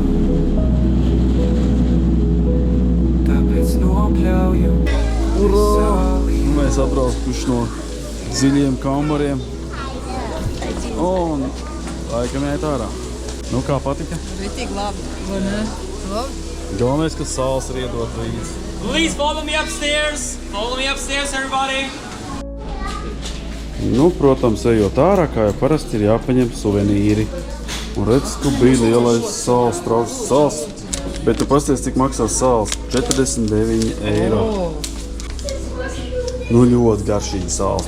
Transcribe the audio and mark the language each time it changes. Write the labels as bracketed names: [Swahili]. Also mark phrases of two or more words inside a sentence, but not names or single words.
[Latvian] Tāpēc nopļauju Mēs atbraukuši no dziļiem kambariem. Un laikam jāiet ārā. Nu, kā patika? Ritīgi labi, vai ne? Labi. Galvenais, ka sāls ir iedot līdzi. [English] Please follow me upstairs. Follow me upstairs, everybody. [Latvian] Nu, protams, ejot ārā, kā jau parasti ir jāpaņem suvenīri. Un redz, ka bija lielais sāls, trauks sāls. Bet tu pasties, cik maksā sāls? 49 eiro. Nu, ļoti garšīgi sāls.